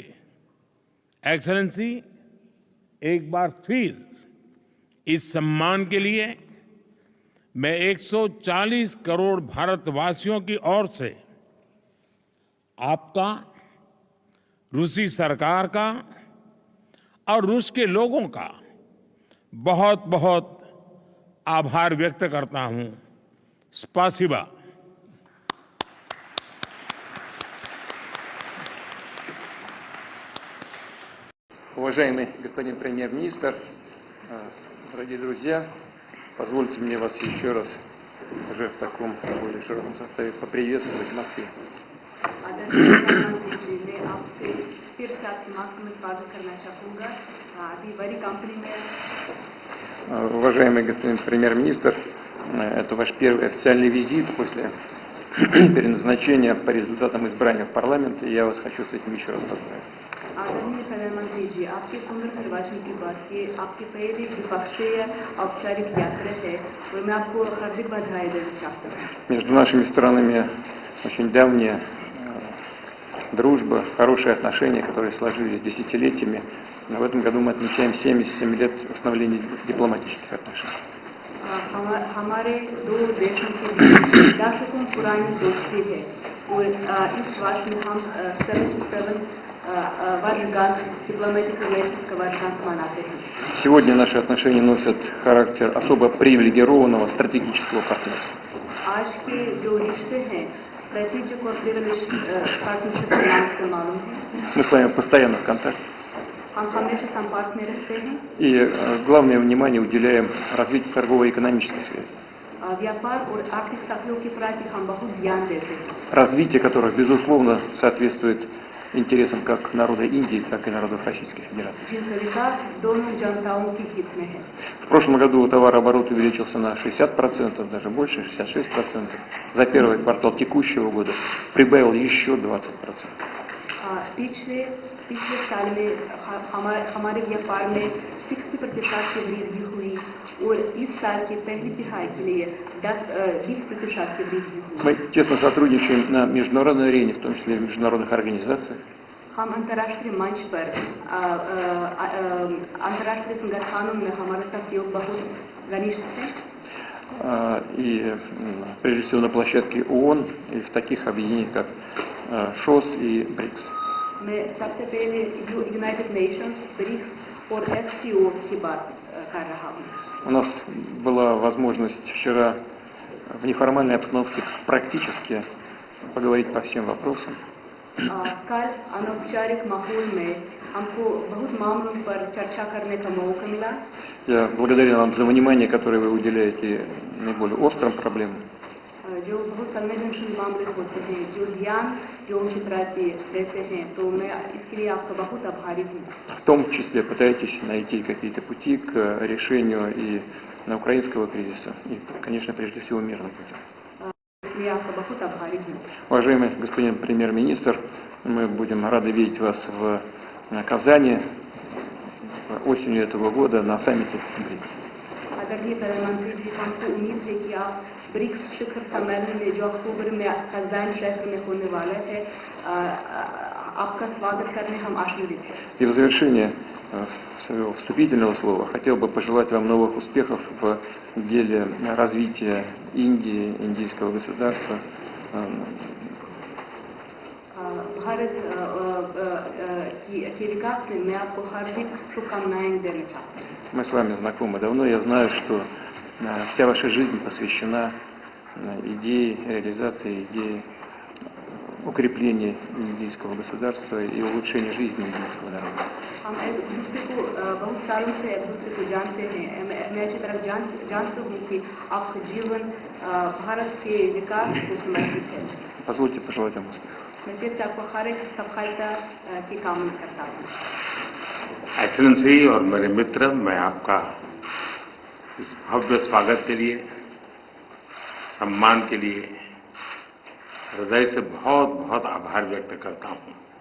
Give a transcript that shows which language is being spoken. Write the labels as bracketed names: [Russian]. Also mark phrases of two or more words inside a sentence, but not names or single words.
[Hindi] एक्सेलेंसी, एक बार फिर इस सम्मान के लिए मैं 140 करोड़ भारतवासियों की ओर से आपका, रूसी सरकार का और रूस के लोगों का बहुत बहुत आभार व्यक्त करता हूं। [Russian] स्पासिबा। Уважаемый господин премьер-министр, дорогие друзья, позвольте мне вас еще раз уже в таком более широком составе поприветствовать в Москве. [Hindi] आदरणीय प्रधानमंत्री जी, मैं आपसे फिर से आपकी मार्क्स में स्वागत करना चाहूँगा। अभी बड़ी कंपनी में [Russian] Уважаемый господин премьер-министр, это ваш первый официальный визит после переназначения по результатам избрания в парламент, и я вас хочу с этим еще раз поздравить. [Hindi] आदरणीय प्रधानमंत्री जी, आपके पुनर्निर्वाचन की बात ये आपकी पहली द्विपक्षीय औपचारिक यात्रा है और मैं आपको हार्दिक बधाई देना चाहता हूँ। [Russian] Между нашими странами очень давняя дружба, хорошие отношения, которые сложились десятилетиями. В этом году мы отмечаем 77 лет установления дипломатических отношений. [Hindi] हमारे दो देशों के बीच दशकों पुरानी दोस्ती है और इस वर्ष में हम 77 वर्षगांठ [English] diplomatic relations [Hindi] का वर्षगांठ मनाते हैं। [Russian] Сегодня наши отношения носят характер особо привилегированного стратегического партнерства. [Hindi] आज के जो रिश्ते हैं स्ट्रेटेजिक और पार्टनरशिप के नाम से मालूम है। [Russian] Мы с вами постоянно в контакте. [Hindi] हम हमेशा संपर्क में रहते हैं। [Russian] И главное внимание уделяем развитию торгово-экономической связи. [Hindi] व्यापार और आर्थिक सहयोग के प्रति हम बहुत ध्यान देते हैं। [Russian] Развитие которых, безусловно, соответствует интересам как народа Индии, так и народов Российской Федерации. [Hindi] जिनका विकास दोनों जनताओं के हित में है। [Russian] В прошлом году товарооборот увеличился на 60%, даже больше, 66%. За первый квартал текущего года прибавил еще 20%. [Hindi] पिछले साल में हमारे व्यापार में 60% की वृद्धि हुई और इस साल की पहली तिमाही के लिए 20% की वृद्धि हुई। [Russian] Мы тесно сотрудничаем на международной арене, в том числе и в международных организациях. [Hindi] हम अंतर्राष्ट्रीय मंच पर अंतर्राष्ट्रीय संगठनों में हमारा सहयोग बहुत घनिष्ठ है। [Russian] И прежде всего на площадке ООН и в таких объединениях, как ШОС и БРИКС. [Hindi] मैं सबसे पहले यूनाइटेड नेशंस, ब्रिक्स और SCO की बात कर रहा हूँ। [Russian] У нас была возможность вчера в неформальной обстановке практически поговорить по всем вопросам. [Hindi] कल अनौपचारिक माहौल में हमको बहुत मामलों पर चर्चा करने का मौका मिला। [Russian] Я благодарен вам за внимание, которое вы уделяете наиболее острым проблемам. [Hindi] जो बहुत संवेदनशील मामले होते हैं, जो ध्यान जो उनके प्रति देते हैं, तो मैं इसके लिए आपका बहुत आभारी हूँ। [Russian] В том числе пытаетесь найти какие-то пути к решению и украинского кризиса, и, конечно, прежде всего мирным путем. [Hindi] Я आपका बहुत आभारी हूँ। [Russian] Уважаемый господин премьер-министр, мы будем рады видеть вас в Казани осенью этого года на саммите БРИКС. [Hindi] आदरणीय प्रधानमंत्री जी, हमको उम्मीद है कि आप ब्रिक्स शिखर सम्मेलन में जो अक्टूबर में कज़ान शहर में होने वाला है, आपका स्वागत करने हम आशान्वित हैं। [Russian] И в завершение своего вступительного слова хотел бы пожелать вам новых успехов в деле развития Индии, индийского государства. [Hindi] भारत के विकास में मैं आपको हार्दिक शुभकामनाएं देना चाहता हूँ। [Russian] Мы с вами знакомы давно. Я знаю, что вся ваша жизнь посвящена идее реализации, идее укрепления индийского государства и улучшения жизни индийского народа. [Hindi] हम एक दूसरे को बहुत सालों से एक दूसरे को जानते हैं। मैं अच्छी तरह जानता हूँ कि आपका जीवन भारत के विकास को समर्पित है। [Russian] Позвольте пожелать вам успехов. [Hindi] मैं फिर से आपको हर एक सफलता की कामना करता हूँ। एक्सेलेंसी और मेरे मित्र, मैं आपका इस भव्य स्वागत के लिए, सम्मान के लिए हृदय से बहुत बहुत आभार व्यक्त करता हूं।